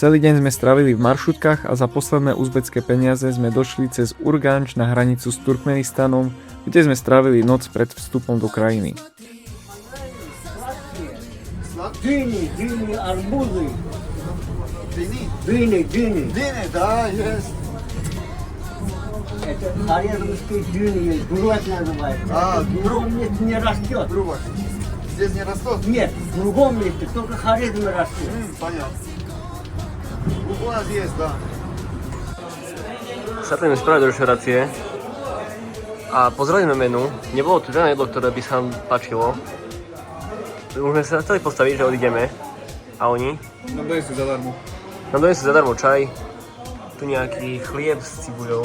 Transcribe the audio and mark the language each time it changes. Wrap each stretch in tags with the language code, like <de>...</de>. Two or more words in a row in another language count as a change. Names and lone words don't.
<sk>Celý deň sme strávili v maršrutkách a za posledné uzbecké peniaze sme došli cez Urganč na hranicu s Turkmenistanom, kde sme strávili noc pred vstupom do krajiny.</sk> <ru>Дыни, арбузы. Дыни. Дыни, да, есть. Это хорезмские дюны, грубать называется. В другом месте не растет. Грубо. Здесь не растут? Нет, в другом месте только хорезмы растут. Понятно. У нас есть, да.</ru> <sk>Sapneme spraviť do reštaurácie a pozreli sme menu. Nebolo tu žiadne jedlo, ktoré by sa nám páčilo. Už sme sa chceli postaviť, že odídeme. A oni? Nám donesú zadarmo. Nám donesú zadarmo čaj. Tu nejaký chlieb s cibuľou.</sk>